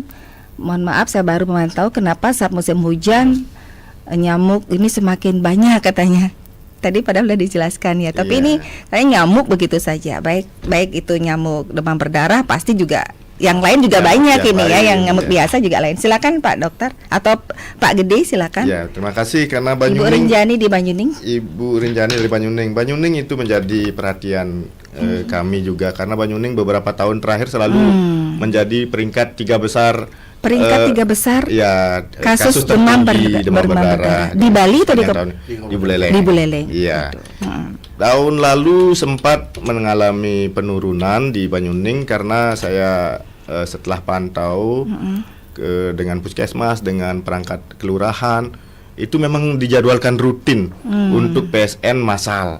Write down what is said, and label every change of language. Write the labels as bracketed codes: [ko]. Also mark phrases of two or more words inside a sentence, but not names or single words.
[id] Mohon maaf saya baru memantau kenapa saat musim hujan nyamuk ini semakin banyak katanya. Tadi padahal sudah dijelaskan ya, tapi ini kayak nyamuk begitu saja. Baik itu nyamuk demam berdarah pasti juga yang lain juga banyak ini ya, yang nyamuk biasa juga lain. Silakan Pak Dokter atau Pak Gede silakan. Ya, terima kasih karena Banyuning. Ibu Rinjani di Banyuning. Ibu Rinjani dari Banyuning. Banyuning itu menjadi perhatian kami juga karena Banyuning beberapa tahun terakhir selalu menjadi peringkat 3 besar. Peringkat 3 besar. Ya, kasus demam berdarah. Di Bali atau di Buleleng. Di Buleleng. Iya. Tahun lalu sempat mengalami penurunan di Banyuning karena saya setelah pantau dengan puskesmas, dengan perangkat kelurahan, itu memang dijadwalkan rutin untuk PSN massal.